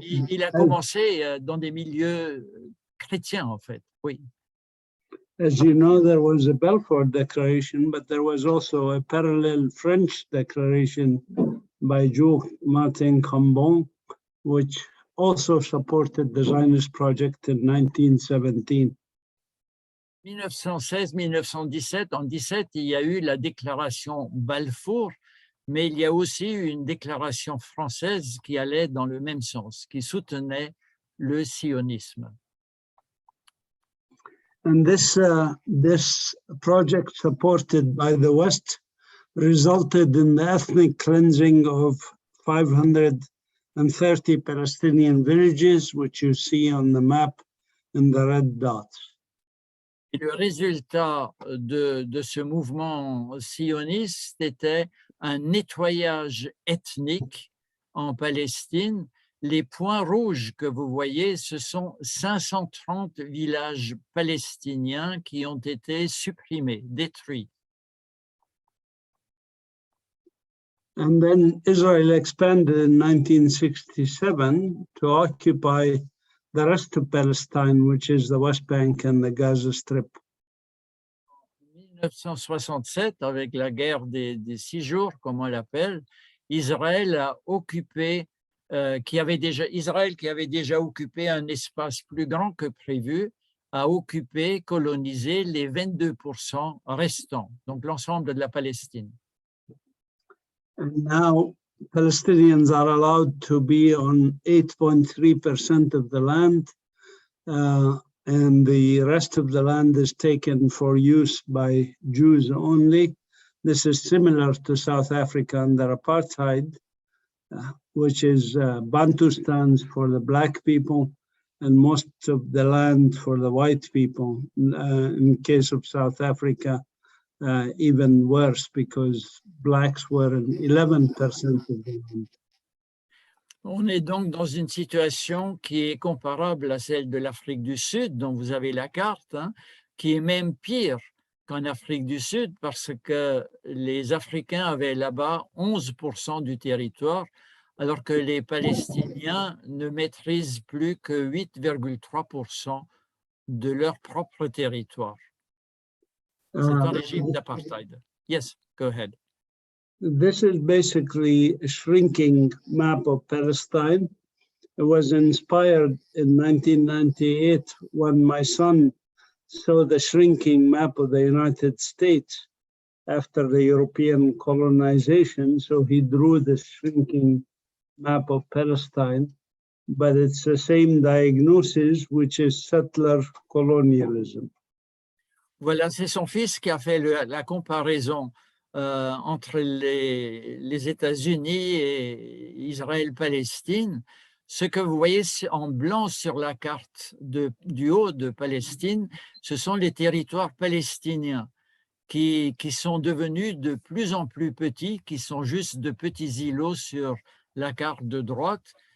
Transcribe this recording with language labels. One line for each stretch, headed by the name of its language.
French: il a commencé dans des milieux chrétiens, en fait, oui.
English: As you know, there was a Balfour Declaration, but there was also a parallel French declaration by Martin Cambon, which also supported the Zionist project in 1917.
French: 1916-1917, en 17, il y a eu la déclaration Balfour, mais il y a aussi eu une déclaration française qui allait dans le même sens, qui soutenait le sionisme.
English: And this project supported by the West resulted in the ethnic cleansing of 530 Palestinian villages, which you see on the map in the red dots.
French: Et le résultat de ce mouvement sioniste était un nettoyage ethnique en Palestine, les points rouges que vous voyez, ce sont 530 villages palestiniens qui ont été supprimés, détruits.
English: And then Israel expanded in 1967 to occupy the rest of Palestine, which is the West Bank and the Gaza Strip.
French: En 1967, avec la guerre des 6 jours, comme on l'appelle, Israël a occupé, Israël qui avait déjà occupé un espace plus grand que prévu, a occupé, colonisé les 22% restants, donc l'ensemble de la Palestine.
English: And now Palestinians are allowed to be on 8.3% of the land, and the rest of the land is taken for use by Jews only. This is similar to South Africa under apartheid, which is Bantustans for the black people and most of the land for the white people. In case of South Africa, even worse because blacks were in 11% of the land.
French: On est donc dans une situation qui est comparable à celle de l'Afrique du Sud, dont vous avez la carte, hein, qui est même pire qu'en Afrique du Sud parce que les Africains avaient là-bas 11% du territoire, alors que les Palestiniens ne maîtrisent plus que 8,3% de leur propre territoire. C'est un régime d'apartheid.
English: Yes, go ahead. This is basically a shrinking map of Palestine. It was inspired in 1998 when my son saw the shrinking map of the United States after the European colonization. So he drew the shrinking map of Palestine, but it's the same diagnosis, which is settler colonialism.
French: Voilà, c'est son fils qui a fait la comparaison entre les États-Unis et Israël-Palestine. Ce que vous voyez en blanc sur la carte du haut de Palestine, ce sont les territoires palestiniens qui sont devenus de plus en plus petits, qui sont juste de petits îlots sur la carte de droite.